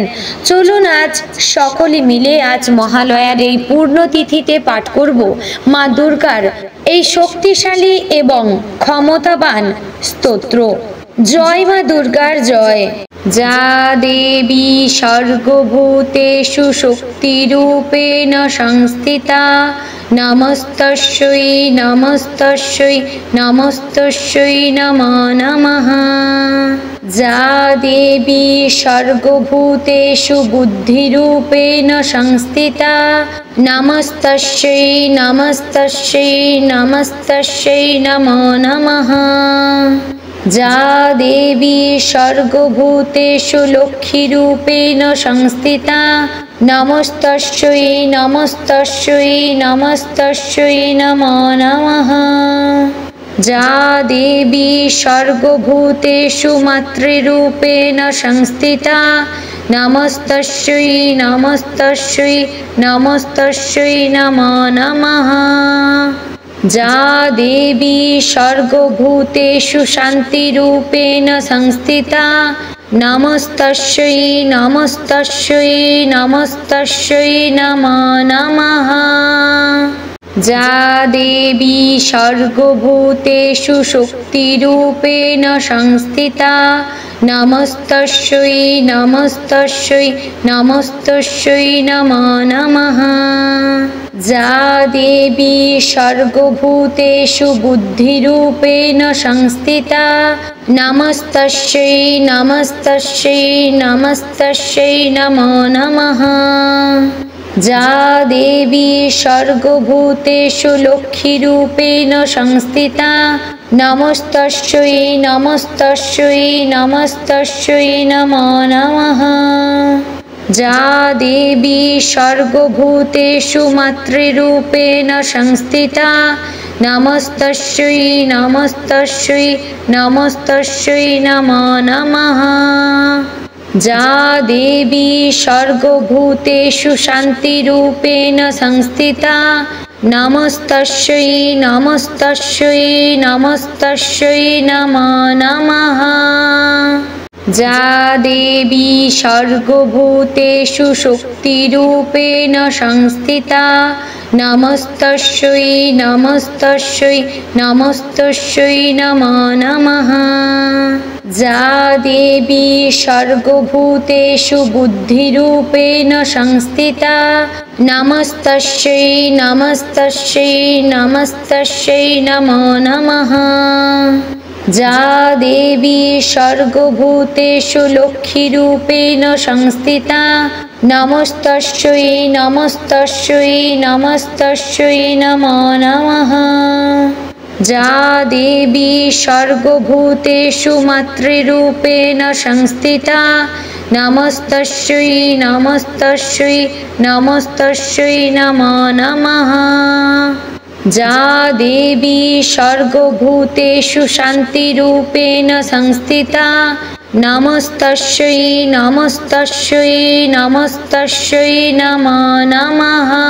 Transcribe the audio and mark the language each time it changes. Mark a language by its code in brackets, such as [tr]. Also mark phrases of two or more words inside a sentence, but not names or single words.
[bn] চলুন আজ সকলে মিলে আজ মহালয়ার এই পূর্ণতিথিতে পাঠ করব মা দুর্গার এই শক্তিশালী এবং ক্ষমতাবান স্তোত্র। জয় মা দুর্গার জয়। [sa] যা দেবী সর্বভূতেষু শক্তিরূপেণ সংস্থিতা, নমস্তস্যৈ নমস্তস্যৈ নমস্তস্যৈ নমো নমঃ। যা দেবী সর্বভূতেষু বুদ্ধিরূপেণ সংস্থিতা, নমস্তস্যৈ নমস্তস্যৈ নমস্তস্যৈ নমো নমঃ। যা দেবী সর্বভূতেষু লক্ষ্মীরূপেণ সংস্থিতা, নমস্তস্যৈ নমস্তস্যৈ নমস্তস্যৈ নমো নমঃ। যা দেবী সর্বভূতেষু মাতৃরূপেণ সংস্থিতা, নমস্তস্যৈ নমস্তস্যৈ নমস্তস্যৈ নমো নমঃ। যা দেবী সর্বভূতেষু শান্তিরূপেণ সংস্থিতা, নমস্তস্যৈ নমস্তস্যৈ নমস্তস্যৈ নমো নমঃ। যা দেবী সর্বভূতেষু শক্তিরূপেণ সংস্থিতা, নমস্তস্যৈ নমস্তস্যৈ নমস্তস্যৈ নমো নমঃ। যা দেবী সর্বভূতেষু বুদ্ধিরূপেণ সংস্থিতা, নমস্তস্যৈ নমস্তস্যৈ নমস্তস্যৈ নমো নমঃ। যা দেবী সর্বভূতেষু লক্ষ্মীরূপেণ সংস্থিতা, নমস্তস্যৈ নমস্তস্যৈ নমস্তস্যৈ নমো নমঃ। যা দেবী সর্বভূতেষু মাতৃরূপেণ সংস্থিতা, নমস্তস্যৈ নমস্তস্যৈ নমস্তস্যৈ নমো নমঃ। যা দেবী সর্বভূতেষু শান্তিরূপেণ সংস্থিতা, নমস্তস্যৈ নমস্তস্যৈ নমস্তস্যৈ নমো নমঃ। যা দেবী সর্বভূতেষু শক্তিরূপেণ সংস্থিতা, নমস্তস্যৈ নমস্তস্যৈ নমস্তস্যৈ নমো নমঃ। যা দেবী সর্বভূতেষু বুদ্ধিরূপেণ সংস্থিতা, নমস্তস্যৈ নমস্তস্যৈ নমস্তস্যৈ নমো নমঃ। যা দেবী সর্বভূতেষু লক্ষ্মীরূপেণ সংস্থিতা, নমস্তস্যৈ নমস্তস্যৈ নমস্তস্যৈ নমো নমঃ। যা দেবী সর্বভূতেষু মাতৃরূপেণ সংস্থিতা, नमस्तस्यै नमस्तस्यै नमस्तस्यै नमो नमः। जा देवी सर्वभूतेषु शान्तिरूपेण संस्थिता नमस्तस्यै नमस्तस्यै नमस्तस्यै नमो नमः।